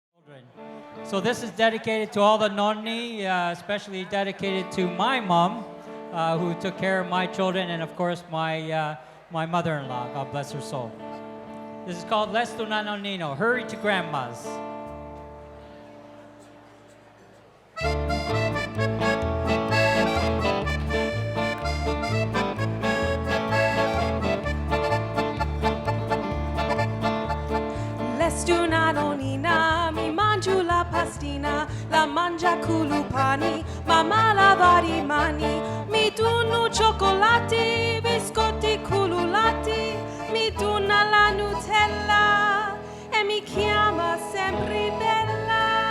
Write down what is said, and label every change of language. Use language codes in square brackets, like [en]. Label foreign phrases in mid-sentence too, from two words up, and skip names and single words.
[en] children. So this is dedicated to all the nonni, especially dedicated to my mom, who took care of my children, and of course my mother-in-law. God bless her soul. This is called Les tu na nonnino, Hurry to Grandma's. [it] Lestu na nonnina, mi mangio la pastina, la mangia culupani, mamma lava i mani, mi dono cioccolati, biscotti cululati, mi dona la Nutella e mi chiama sempre bella.